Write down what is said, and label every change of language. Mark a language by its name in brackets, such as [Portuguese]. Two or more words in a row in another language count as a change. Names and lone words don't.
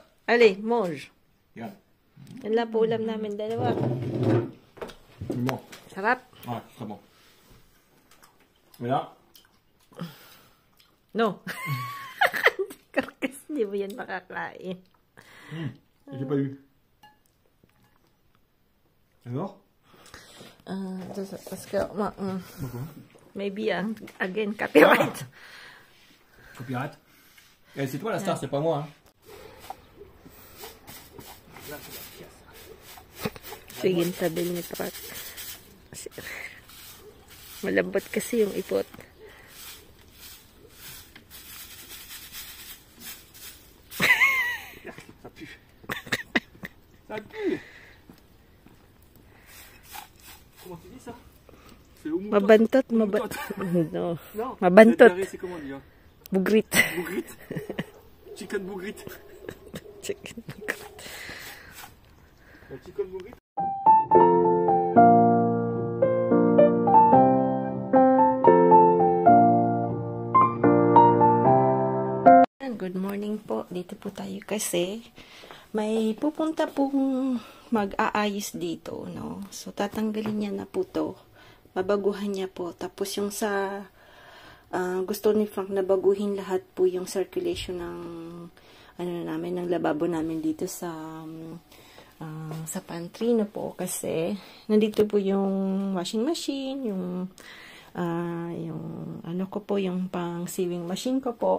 [Filipino] Ali, Moj. Yan. Yan lang po ulam namin dalawa. [French] Bon. [Filipino] Sarap. [French] Ouais, très bon. Mais là, [Filipino] No. Karkas, hindi mo yan makakain. [French] j'ai pas eu. Alors? Parce que, [English] maybe, again, copyright. Copyright. [French] Eh, c'est toi la star, c'est pas moi. Hein. [Filipino] Sige, tabi ni Prat. Malambot kasi yung ipot. [French] Ça pue. Ça pue. Comment tu dis ça? C'est au mouton. [Filipino] Mabantot, no. [French] Non. [Filipino] Mabantot. [French] C'est comment on dit? Hein? [Filipino] Bugrit. Bougrit. Chicken bougrit. Chicken bugrit. Chicken bougrit. [English] Good morning po. [Filipino] Dito po tayo kasi may pupunta pong mag-aayos dito, no? So, tatanggalin niya na po to. Babaguhan niya po. Tapos yung sa gusto ni Frank na baguhin lahat po yung circulation ng namin, ng lababo namin dito sa pantry na po kasi nandito po yung [English] washing machine, [Filipino] yung yung pang [English] sewing machine [Filipino] ko po.